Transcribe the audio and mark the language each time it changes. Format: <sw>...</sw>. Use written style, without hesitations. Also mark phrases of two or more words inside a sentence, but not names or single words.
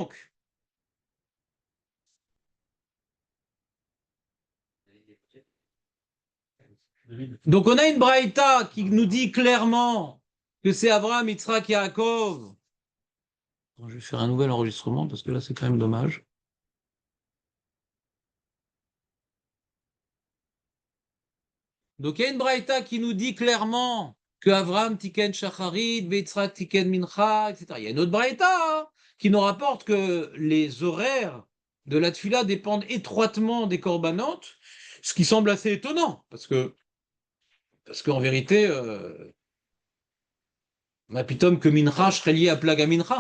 <fr>Donc on a une braïta qui nous dit clairement que c'est Abraham, Yitzhak et Yaakov. Je vais faire un nouvel enregistrement parce que là, c'est quand même dommage. Donc il y a une braïta qui nous dit clairement que</fr> <he>אברהם תיקן שחרית, יצחק תיקן מנחה,</he> <fr>etc. Il y a une autre braïta qui nous rapporte que les horaires de la tfila dépendent étroitement des corbanotes, ce qui semble assez étonnant, parce qu'en vérité,</fr> <he>מה פתאום</he> <fr>que mincha serait lié à</fr> <he>פלג מנחה.</he>